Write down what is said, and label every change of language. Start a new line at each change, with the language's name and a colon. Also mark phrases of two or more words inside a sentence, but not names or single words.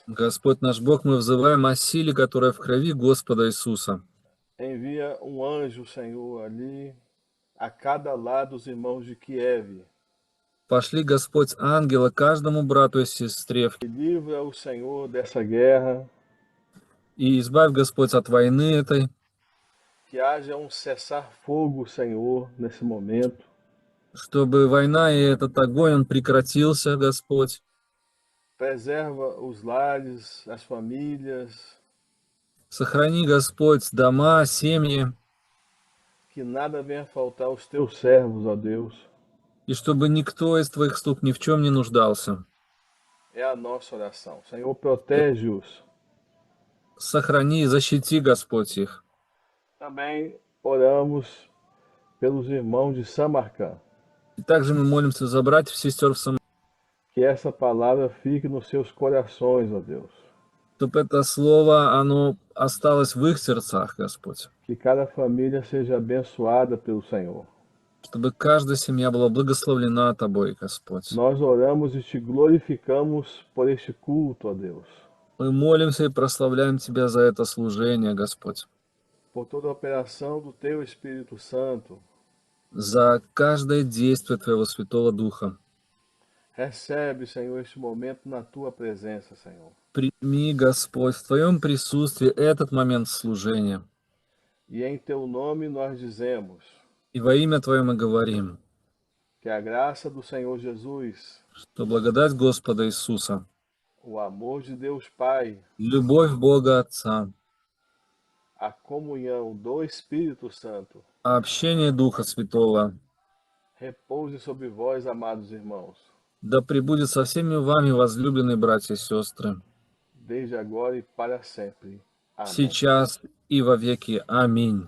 Russian: Господь наш Бог, мы взываем о силе, которая в крови Господа Иисуса.
Portuguese: Envia um anjo, Senhor, ali a cada lado dos irmãos de Kiev.
Russian: Пошли, Господь, ангела каждому брату и сестре,
Portuguese: E livra o Senhor dessa guerra.
Russian: и избавь, Господь, от войны этой,
Portuguese: Que haja um cessar-fogo, Senhor, nesse momento.
Russian: чтобы война и этот огонь, он прекратился, Господь.
Portuguese: Preserva os lares, as famílias.
Russian: Сохрани, Господь, дома, семьи,
Portuguese: Que nada venha faltar aos teus servos, ó Deus.
Russian: и чтобы никто из Твоих слуг ни в чем не нуждался.
Portuguese: É a nossa oração. Senhor, protege-os.
Russian: Сохрани и защити, Господь, их.
Portuguese: Também oramos pelos irmãos de Samarcã.
Russian: И также мы молимся за братьев и сестер в Самарии,
Portuguese: Que essa palavra fique nos seus corações, ó Deus.
Russian: чтобы это слово, оно осталось в их сердцах, Господь.
Portuguese: Que cada família seja abençoada pelo Senhor.
Russian: Чтобы каждая семья была благословлена Тобой, Господь.
Portuguese: Nós oramos e te glorificamos por este culto, ó Deus.
Russian: Мы молимся и прославляем Тебя за это служение, Господь.
Portuguese: Por toda a operação do teu Espírito Santo.
Russian: За каждое действие Твоего Святого Духа.
Portuguese: Recebe, Senhor, este momento na tua presença, Senhor.
Russian: Прими, Господь, в Твоем присутствии этот момент служения.
Portuguese: E em teu nome nós dizemos
Russian: И во имя Твое мы говорим,
Portuguese: que a graça do Senhor Jesus,
Russian: что благодать Господа Иисуса,
Portuguese: o amor de Deus Pai,
Russian: любовь Бога Отца,
Portuguese: a comunhão do Espírito Santo,
Russian: общение Духа Святого,
Portuguese: repouse sobre vós, amados irmãos,
Russian: да пребудет со всеми вами, возлюбленные братья и сестры,
Portuguese: desde agora e para sempre. Amém.
Russian: сейчас и во веки. Аминь.